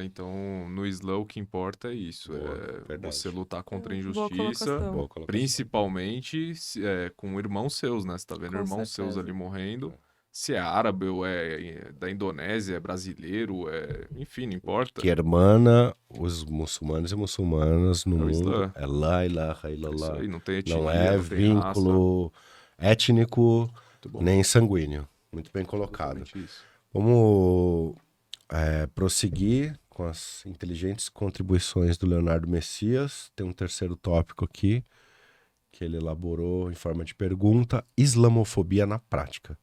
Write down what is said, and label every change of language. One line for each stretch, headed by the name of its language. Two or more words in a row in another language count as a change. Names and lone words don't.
Portuguese: Então, no Islã, o que importa é isso. Você lutar contra a injustiça, principalmente com irmãos seus, né? Você tá vendo irmãos seus ali morrendo. Se é árabe ou é da Indonésia, é brasileiro, enfim, não importa. Que hermana os muçulmanos e muçulmanas no mundo Islã. É
Arabic: لا إله إلا الله.
Portuguese: Isso aí, não tem etnia, não é não tem vínculo étnico nem sanguíneo. Muito bem colocado. Vamos prosseguir com as inteligentes contribuições do Leonardo Messias. Tem um terceiro tópico aqui que ele elaborou em forma de pergunta: islamofobia na prática.